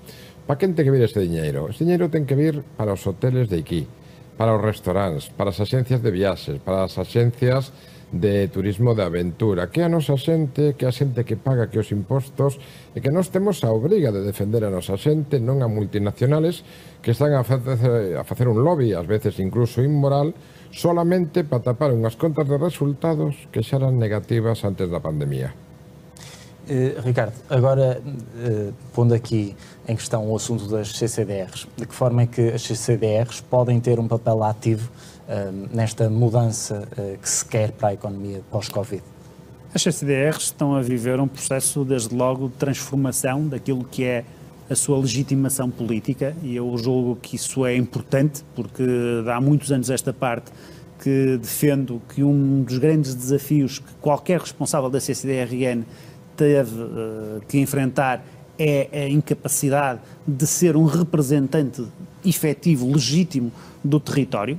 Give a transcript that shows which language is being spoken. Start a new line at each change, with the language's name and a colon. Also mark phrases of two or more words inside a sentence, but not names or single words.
Galician: Para quen ten que vir este diñeiro? Este diñeiro ten que vir para os hoteles de aquí, para os restaurantes, para as axencias de viaxes, para as axencias de turismo de aventura, que a nosa xente, que a xente que paga que os impostos, e que nós temos a obriga de defender a nosa xente, non a multinacionales que están a facer un lobby, ás veces incluso inmoral, solamente para tapar unhas contas de resultados que xa eran negativas antes da pandemia.
Portuguese: Ricardo, agora pondo aqui em questão o assunto das CCDRs, de que forma é que as CCDRs podem ter um papel ativo nesta mudança que se quer para a economia pós-Covid? As CCDRs estão a viver um processo, desde logo, de transformação daquilo que é a sua legitimação política, e eu julgo que isso é importante, porque há muitos anos esta parte que defendo que um dos grandes desafios que qualquer responsável da CCDRN teve que enfrentar é a incapacidade de ser um representante efetivo, legítimo do território.